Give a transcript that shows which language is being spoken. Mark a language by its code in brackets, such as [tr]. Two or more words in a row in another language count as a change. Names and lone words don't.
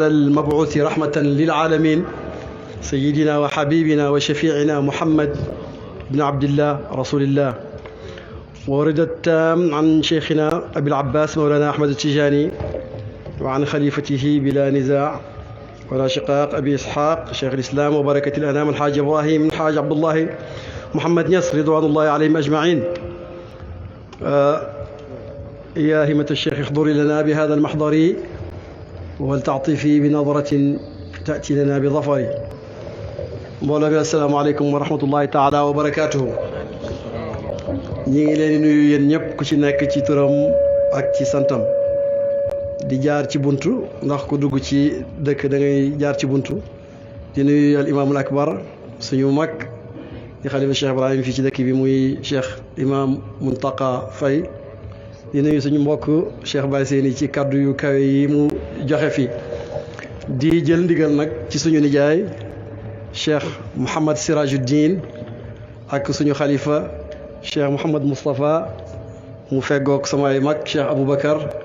[ar] المبعوث رحمة للعالمين سيدنا وحبيبنا وشفيعنا محمد بن عبد الله رسول الله ورد التام عن شيخنا أبي العباس مولانا أحمد التجاني وعن خليفته بلا نزاع ولا شقاق أبي إسحاق شيخ الإسلام وبركة الأنام الحاج إبراهيم الحاج عبد الله محمد نصر رضوان الله عليهم أجمعين. يا همة الشيخ احضري لنا بهذا المحضر ولتعطفي بنظرة تأتي لنا بظفر. مولانا السلام عليكم ورحمة الله تعالى وبركاته. [wo] ñi ngi leen di nuyu yéen ñëpp ku ci nekk ci turam ak ci santam di jaar ci buntu ndax ku dugg ci dëkk da ngay jaar ci buntu di nuyu [ar] الإمام الأكبر [wo] suñu mag di xalifa Cheikh Ibrahim fii ci dëkk bi muy Cheikh Imam Muntaqa Faye di nuyu suñu mbokk Cheikh Baye Seyni ci kaddu yu kawe yi mu joxe fii di jël ndigal nag ci suñu nijaay Cheikh Mouhamad Sirajuddin ak suñu xalifa Cheikh Mouhamad Moustapha mu feggoog samay mag Cheikh Aboubacar